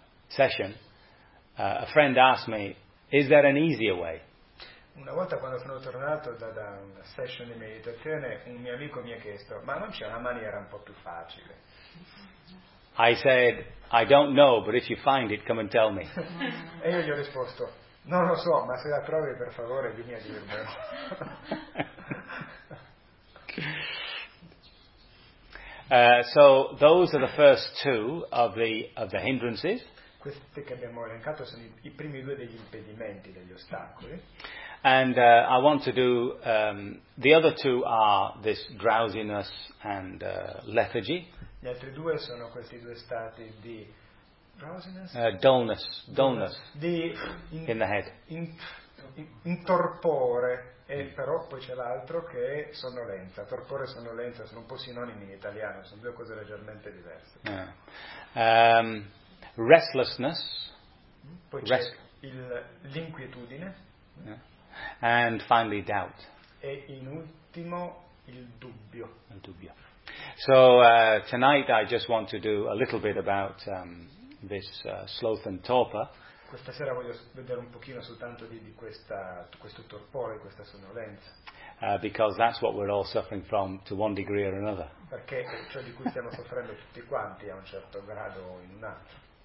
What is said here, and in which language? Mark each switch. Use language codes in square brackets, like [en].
[en] session, a friend asked me, "Is there an easier way?" [it] Una volta quando sono tornato da una session di meditazione, un mio amico mi ha chiesto, "Ma non c'è una maniera un po' più facile?" [en] I said, "I don't know, but if you find it, come and tell me." [it] E io gli ho risposto, "Non lo so, ma se la trovi, per favore, vieni a dirmelo." [en] So those are the first two of the hindrances. [it] Queste che abbiamo elencato sono i primi due degli impedimenti, degli ostacoli. [en] And I want to do the other two are this drowsiness and lethargy. [it] Gli altri due sono questi due stati di drowsiness. [en] Dullness. In the head. [it] In torpore. E però poi c'è l'altro che è sonnolenza. Torpore e sonnolenza sono un po' sinonimi in italiano, sono due cose leggermente diverse. [en] Restlessness. [it] Poi c'è l'inquietudine. [en] And finally doubt. [it] E in ultimo il dubbio. Il dubbio. [en] So tonight I just want to do a little bit about this sloth and torpor. [it] Questa sera voglio vedere un pochino soltanto di questa, questo torpore, questa sonnolenza. [en] Because that's what we're all suffering from to one degree or another. [it] Perché è ciò di cui stiamo soffrendo tutti quanti a un certo grado o in un altro.